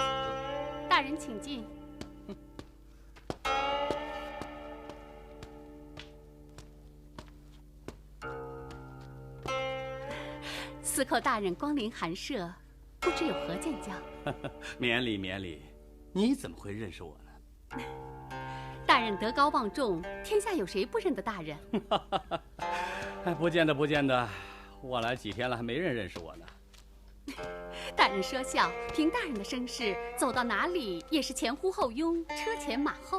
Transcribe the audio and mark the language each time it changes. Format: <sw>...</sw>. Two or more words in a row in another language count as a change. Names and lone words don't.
<zh>大人请进。司寇大人光临寒舍，不知有何见教？免礼免礼。你怎么会認識我呢？大人德高望重，天下有誰不認得大人？不見得不見得，我來幾天了，還沒人認識我呢。大人說笑，憑大人的聲勢，走到哪裡也是前呼後擁，車前馬後。</zh>